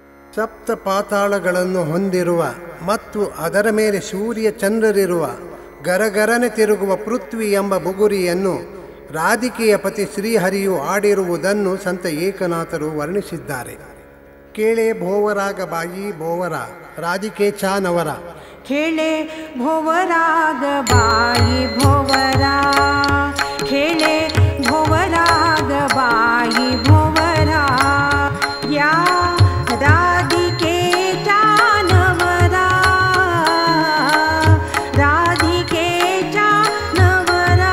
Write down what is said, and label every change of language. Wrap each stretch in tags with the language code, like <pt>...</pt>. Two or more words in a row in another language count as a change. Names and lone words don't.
<kn>ಸಪ್ತ ಪಾತಾಳಗಳನ್ನು ಹೊಂದಿರುವ ಮತ್ತು ಅದರ ಮೇಲೆ ಸೂರ್ಯ ಚಂದ್ರರಿರುವ ಗರಗರನೆ ತಿರುಗುವ ಪೃಥ್ವಿ ಎಂಬ ಬುಗುರಿಯನ್ನು ರಾಧಿಕೆಯ ಪತಿ ಶ್ರೀಹರಿಯು ಆಡಿರುವುದನ್ನು ಸಂತ ಏಕನಾಥರು ವರ್ಣಿಸಿದ್ದಾರೆ.</kn> <mr>खेळे भोवराग बाई भोवर राधिके चानवर. खेळे भोवराग बाई भोवरा, खेळे भोवराग बाई भोवरा, या राधिकेच्या नवरा, राधिकेच्या नवरा.</mr>